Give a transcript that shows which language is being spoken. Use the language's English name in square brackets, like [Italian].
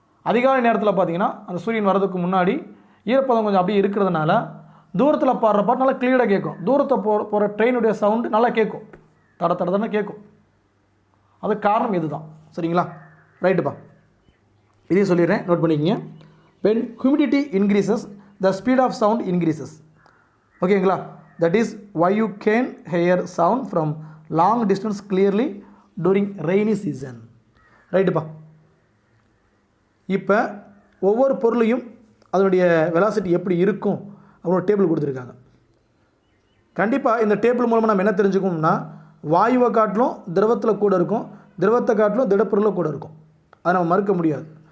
[Tamil] அதிகாலை நேரத்தில் பார்த்தீங்கன்னா அந்த சூரியன் வர்றதுக்கு முன்னாடி ஈரப்பதம் கொஞ்சம் அப்படியே இருக்கிறதுனால தூரத்தில் பாடுற பாட்டு நல்லா கிளியராக கேட்கும். தூரத்தை போகிற ட்ரெயினுடைய சவுண்டு நல்லா கேட்கும், தடத்தடன்னு கேட்கும். அது காரணம் இது தான். சரிங்களா? ரைட்டுப்பா, இதையும் சொல்லிடுறேன், நோட் பண்ணிக்கங்க. [English] when humidity increases the speed of sound increases. ஓகேங்களா? that is why you can hear sound from long distance clearly during rainy season. [Tamil] ரைட்டுப்பா. இப்போ ஒவ்வொரு பொருளையும் அதனுடைய வெலாசிட்டி எப்படி இருக்கும் அப்படின்னு டேபிள் கொடுத்துருக்காங்க. கண்டிப்பாக இந்த டேபிள் மூலமாக நம்ம என்ன தெரிஞ்சுக்கோம்னா, வாயுவை காட்டிலும் திரவத்தில் கூட இருக்கும், திரவத்தை காட்டிலும் திடப்பொருளில் கூட இருக்கும். அதை நம்ம மறுக்க முடியாது.